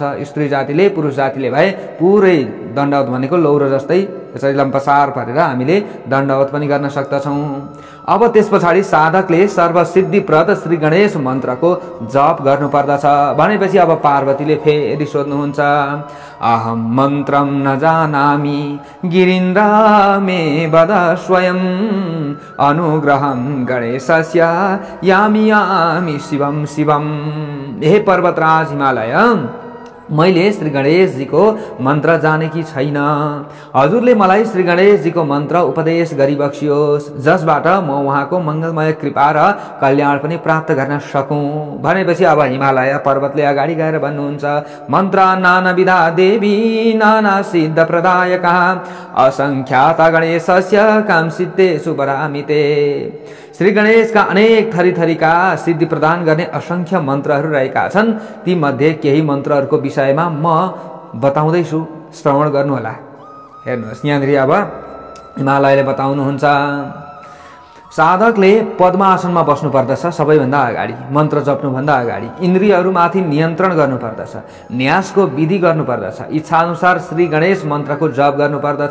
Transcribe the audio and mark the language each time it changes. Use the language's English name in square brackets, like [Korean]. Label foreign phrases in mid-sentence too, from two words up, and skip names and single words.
[Nepali] स्त्री जातिले पुरुष जातिले भए पुरै दण्डवत भनेको लौरो जस्तै यसरी लम्पसार पारेर हामीले दण्डवत पनि गर्न सक्दछौँ। अब त्यस पछाडि साधकले सर्वसिद्धिप्रद श्री गणेश मन्त्रको जप गर्नुपर्दछ। भनेपछि अब पार्वतीले फेरि सोध्नुहुन्छ, [Sanskrit] अहम मन्त्रम न जानामि गिरीन्द्र मे वद स्वयं, अनुग्रहं गणेशस्य यामि यामि शिवम शिवम। [Nepali] हे पर्वतराज हिमालय, मैले श्री गणेशजीको मन्त्र जानेकी छैन। हजुरले मलाई श्री गणेशजीको मन्त्र उपदेश गरिबक्सियोस्, जसबाट म उहाँको मङ्गलमय कृपा र कल्याण पनि प्राप्त गर्न सकूँ। भनेपछि अब हिमालय पर्वतले अगाडि गएर भन्नुहुन्छ, [Sanskrit] मन्त्र नानाविधा देवी नाना सिद्ध प्रदायका, असङ्ख्यात गणेशस्य काम सिद्धेषु वरामिते। [Nepali] श्री गणेशका अनेक थरी थरीका सिद्धि प्रदान गर्ने असंख्य मन्त्रहरू रहेका छन्। ती मध्ये केही मन्त्रहरूको विषयमा म बताउँदैछु, श्रवण गर्नुहोला। हेर्नुहोस् यहाँनिर अब हिमालयले बताउनुहुन्छ, साधकले पद्मासनमा बस्नु पर्दछ सबैभन्दा अगाडि, मन्त्र जप्नुभन्दा अगाडि इन्द्रियहरूमाथि नियन्त्रण गर्नुपर्दछ, न्यासको विधि गर्नुपर्दछ, इच्छाअनुसार श्री गणेश मन्त्रको जप गर्नुपर्दछ।